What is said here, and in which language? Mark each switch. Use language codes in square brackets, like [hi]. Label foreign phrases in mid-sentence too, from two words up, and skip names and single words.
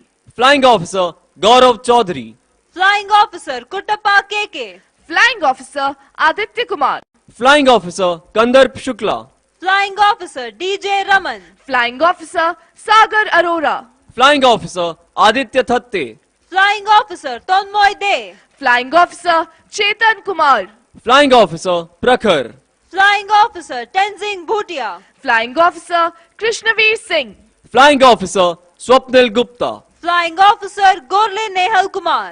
[en] Flying Officer Gaurav Chaudhary. Flying Officer Kuttappa KK. Flying Officer Aditya Kumar. Flying Officer Kandarp Shukla. Flying Officer DJ Raman. Flying Officer Sagar Arora. Flying Officer Aditya Thatte. Flying Officer Tonmoy De. Flying Officer Chetan Kumar. Flying Officer Prakhar. Flying Officer Tenzing Bhutia. Flying Officer Krishnaveer Singh. Flying Officer Swapnil Gupta. Flying Officer Gorle Nehal Kumar.